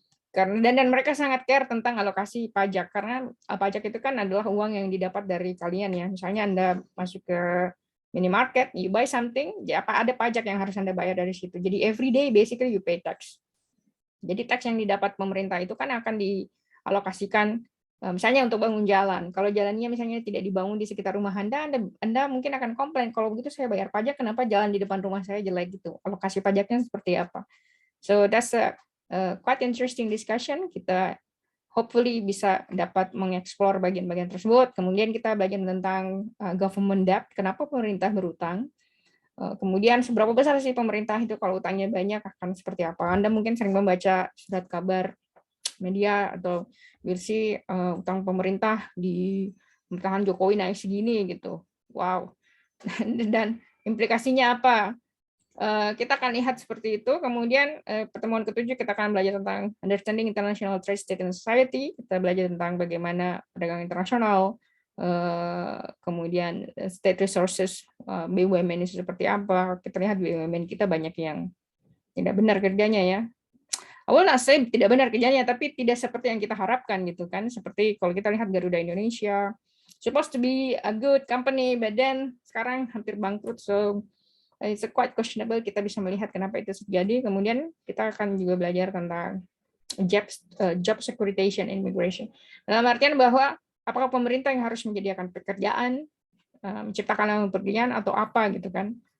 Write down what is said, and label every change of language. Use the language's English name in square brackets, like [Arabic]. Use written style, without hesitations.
[Indonesian] Karena dan mereka sangat care tentang alokasi pajak, karena pajak itu kan adalah uang yang didapat dari kalian ya. Misalnya Anda masuk ke minimarket, [English] you buy something, [Indonesian] ya ada pajak yang harus Anda bayar dari situ. [English] Jadi every day basically you pay tax. [Indonesian] Jadi tax yang didapat pemerintah itu kan akan dialokasikan misalnya untuk bangun jalan. Kalau jalannya misalnya tidak dibangun di sekitar rumah Anda mungkin akan komplain, kalau begitu saya bayar pajak, kenapa jalan di depan rumah saya jelek gitu. Alokasi pajaknya seperti apa. [English] So that's a quite interesting discussion. [Indonesian] Kita hopefully bisa dapat mengeksplor bagian-bagian tersebut. Kemudian kita belajar tentang government debt, kenapa pemerintah berutang. Kemudian seberapa besar sih pemerintah itu, kalau utangnya banyak akan seperti apa. Anda mungkin sering membaca surat kabar media atau versi utang pemerintah di pemerintahan Jokowi naik segini gitu. Wow. Dan implikasinya apa? Kita akan lihat seperti itu. Kemudian pertemuan ke-7 kita akan belajar tentang [English] understanding international trade, state and society. [Indonesian] Kita belajar tentang bagaimana perdagangan internasional, kemudian state resources, BUMN itu seperti apa. Kita lihat BUMN kita banyak yang tidak benar kerjanya ya. [English] I will not say [Indonesian] tidak benar kerjanya, tapi tidak seperti yang kita harapkan gitu kan. Seperti kalau kita lihat [English] Garuda Indonesia, supposed to be a good company, but then [Indonesian] sekarang hampir bangkrut. [English] So it's quite questionable. [Indonesian] Kita bisa melihat kenapa itu terjadi. Kemudian kita akan juga belajar tentang [English] job securitization and immigration. [Indonesian] Dalam artian bahwa apakah pemerintah yang harus menyediakan pekerjaan, menciptakan lapangan pekerjaan atau apa gitu kan.